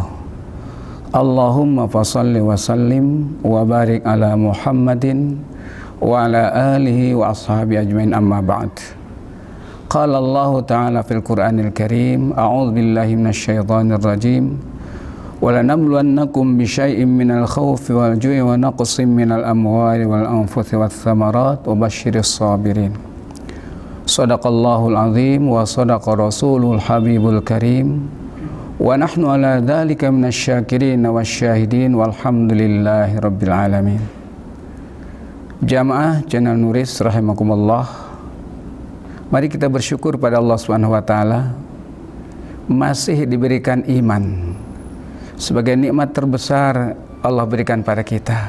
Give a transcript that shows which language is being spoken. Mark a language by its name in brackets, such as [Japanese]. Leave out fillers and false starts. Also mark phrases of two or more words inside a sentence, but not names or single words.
[Arabic] اللهم فصل وسلم وبارك على محمد وعلى آله وأصحابه أجمعين، أما بعد. قال الله تعالى في القرآن الكريم، أعوذ بالله من الشيطان الرجيم. ولنبلونكم بشيء من الخوف والجوع ونقص من الأموال والأنفس والثمرات وبشر الصابرين. صدق الله العظيم وصدق رسوله الحبيب الكريم. ونحن على ذلك من الشاكرين والشاهدين والحمد لله رب العالمين. [Indonesian] Jamaah channel Nuris rahimakumullah, mari kita bersyukur pada Allah [Arabic] سبحانه وتعالى [Indonesian] masih diberikan iman sebagai nikmat terbesar Allah berikan pada kita.